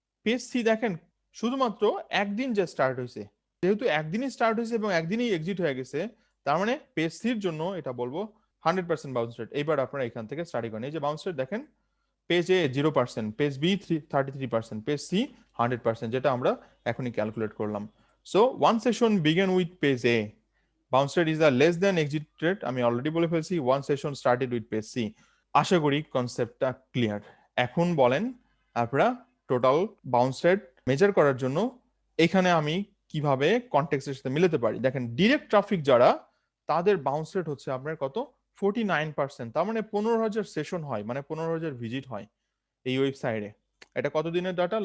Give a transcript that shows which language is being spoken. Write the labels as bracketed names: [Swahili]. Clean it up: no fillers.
[Bangla] Page C দেখেন শুধুমাত্র একদিন যে স্টার্ট হয়েছে, যেহেতু একদিনই স্টার্ট হয়েছে এবং একদিনই এক্সিট হয়ে গেছে, তার মানে পেজ সির জন্য এটা বলবো 100% বাউন্স রেট। এইবার আপনারা এখান থেকে স্টাডি করেন, এই যে বাউন্স রেট দেখেন, পেজ এ 0%, পেজ বি 33%, পেজ সি 100%, যেটা আমরা এখনই ক্যালকুলেট করলাম। [English] so one session begin with page A, bounce rate is a less than exit rate, [Bangla] আমি অলরেডি বলে ফেলছি, [English] one session started with page C। [Bangla] আশা করি কনসেপ্টটা ক্লিয়ার। এখন বলেন আপনারা টোটাল বাউন্স রেট মেজার করার জন্য এখানে আমি কিভাবে কনটেক্সটের সাথে মিলাতে পারি। দেখেন ডিরেক্ট ট্রাফিক যারা, তাদের বাউন্স রেট হচ্ছে আপনার কত 49%। তার মানে 15,000 সেশন হয়, মানে 15,000 ভিজিট হয় এই ওয়েবসাইটে। এটা কত দিনের ডাটা?